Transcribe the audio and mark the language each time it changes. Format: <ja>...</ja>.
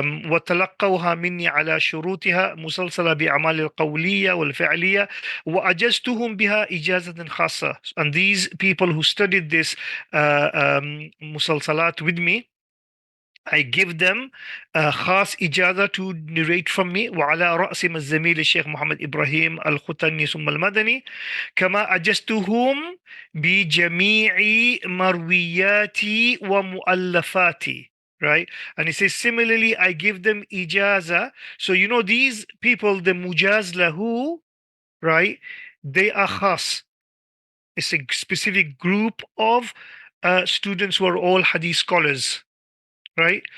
<ar>وتلقوها مني على شروطها مسلسلة بأعمال القولية والفعلية وأجزتهم بها إجازة خاصة.</ar> <en>And these people who studied this مسلسلات with me, I give them</en> <ar>خاص إجازة</ar> <en>to narrate from me.</en> <ar>وعلى رأسهم الزميل الشيخ محمد إبراهيم الختني ثم المدني كما أجزتهم بجميع مروياتي ومؤلفاتي.</ar> <en>Right? And he says, similarly, I give them ijaza. So, you know, these people, the mujaz lahu, right? They are khas. It's a specific group of students who are all hadith scholars, right?</en>